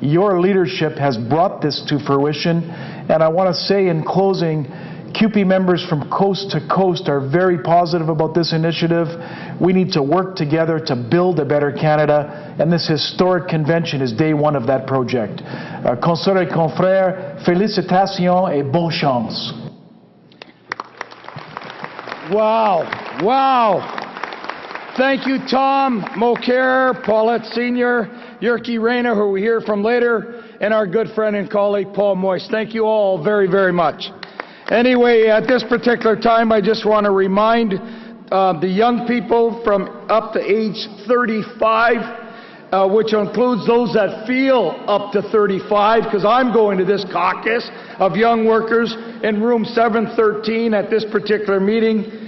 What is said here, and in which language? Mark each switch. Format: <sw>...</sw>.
<en>Your leadership has brought this to fruition, and I want to say in closing, CUPE members from coast to coast are very positive about this initiative. We need to work together to build a better Canada, and this historic convention is day 1 of that project.</en> <fr>Consoeurs et confrères, félicitations et bonne chance. Wow, wow.</fr> <en>Thank you, Tom Mulcair, Paulette Sr., Yerke Reyna, who we hear from later, and our good friend and colleague, Paul Moyse. Thank you all very, very much. Anyway, at this particular time, I just want to remind the young people from up to age 35, which includes those that feel up to 35, because I'm going to this caucus of young workers in room 713 at this particular meeting.</en>